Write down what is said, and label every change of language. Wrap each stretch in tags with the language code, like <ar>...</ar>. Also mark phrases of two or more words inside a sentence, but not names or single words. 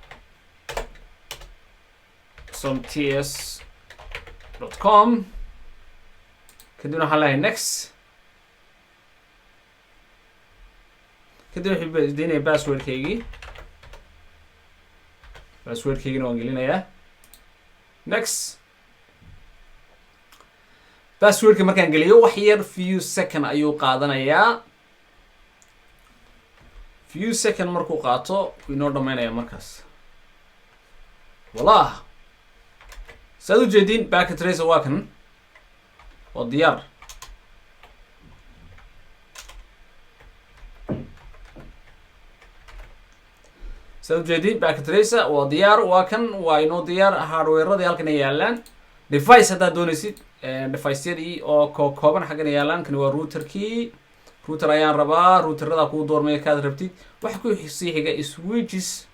<so>somts.com kadibna waxaan leeyahay next kadib wuxuu isdiinaya passwordkaygina waan gelinayaa next passwordka markaan geliyo wax yar</so> <en>few second</en> <so>ayuu qaadanayaa</so> <en>few second</en> <so>markuu qaato inoo dhameynaya markaas wallah saad u jeedin Packet Tracer waa kan oo diyaar saad u jeedin Packet Tracer waa diyaar waa kan waa inoo diyaar hardware-radii halkan ay yaalaan device haddaad doonaysid device-yadii oo kooban xaggan ay yaalaan kan waa routerkii router ayaan rabaa routerada ku doormay kaad rabtid waxa ku sii xiga switches</so>